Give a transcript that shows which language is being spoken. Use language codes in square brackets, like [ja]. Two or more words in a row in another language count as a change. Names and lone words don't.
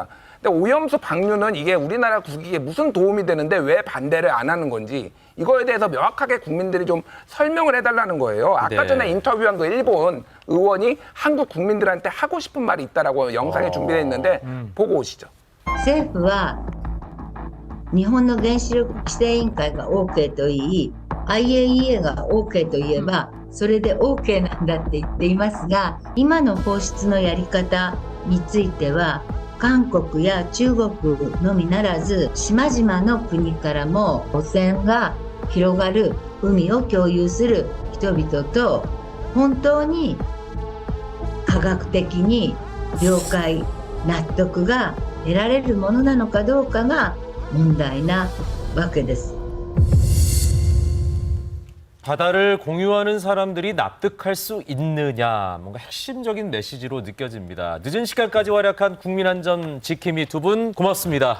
[ko] 근데 오염수 방류는 이게 우리나라 국익에 무슨 도움이 되는데 왜 반대를 안 하는 건지 이거에 대해서 명확하게 국민들이 좀 설명을 해달라는 거예요. 아까 네. 전에 인터뷰한 그 일본 의원이 한국 국민들한테 하고 싶은 말이 있다라고 영상에 준비되어 있는데 보고 오시죠. [ja] 政府は日本の原子力規制委員会が OK と言い IAEA が OK と言えばそれで OK なんだって言っていますが今の放出のやり方については韓国や中国のみならず島々の国からも汚染が広がる海を共有する人々と本当に科学的に了解納得が得られるものなのかどうかが問題なわけです。 [ko] 바다를 공유하는 사람들이 납득할 수 있느냐, 뭔가 핵심적인 메시지로 느껴집니다. 늦은 시간까지 활약한 국민안전 지킴이 두 분 고맙습니다.